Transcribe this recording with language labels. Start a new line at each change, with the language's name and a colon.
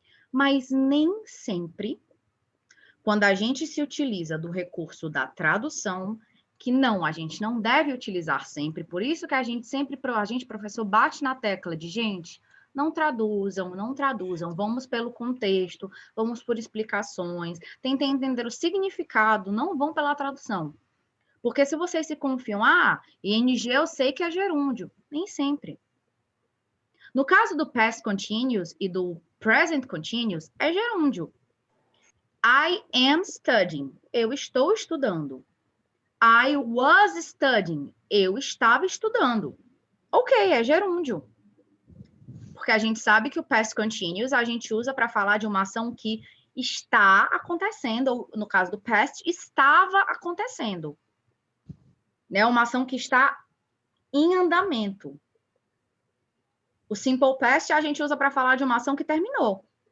Portuguese: Mas nem sempre, quando a gente se utiliza do recurso da tradução, que não, a gente não deve utilizar sempre, por isso que a gente, professor, bate na tecla de, gente, não traduzam, vamos pelo contexto, vamos por explicações, tentem entender o significado, não vão pela tradução. Porque se vocês se confiam, ing eu sei que é gerúndio, nem sempre. No caso do past continuous e do present continuous, é gerúndio.
English: I am studying,
Portuguese: eu estou estudando.
English: I was studying,
Portuguese: eu estava estudando. Ok, é gerúndio. Porque a gente sabe que o past continuous a gente usa para falar de uma ação que está acontecendo, ou no caso do past, estava acontecendo. Né? Uma ação que está em andamento. O simple past a gente usa para falar de uma ação que terminou.